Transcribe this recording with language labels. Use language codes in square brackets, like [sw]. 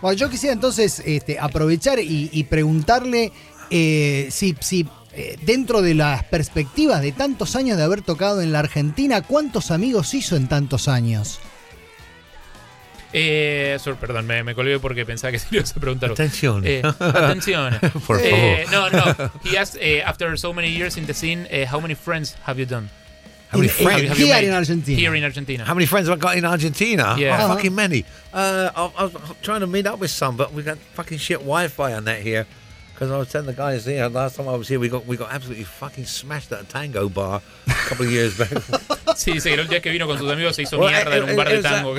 [es] Bueno, yo quisiera entonces aprovechar y preguntarle dentro de las perspectivas de tantos años de haber tocado en la Argentina, ¿cuántos amigos hizo en tantos años? Perdón, me colgué porque pensaba que se ibas a preguntar. Atención. Por favor. [en] He asked, after so many years in the scene, how many friends have you done? How many friends have you made? In Argentina. Here in Argentina. How many friends have I got in Argentina? Yeah. Oh, fucking many. I was trying to meet up with some, but we got fucking shit Wi-Fi on that here. Because I was telling the guys, you know, last time I was here, we got absolutely fucking smashed at a tango bar a couple of years back. [es] Sí, el día que vino con sus amigos se hizo mierda en un bar de tango.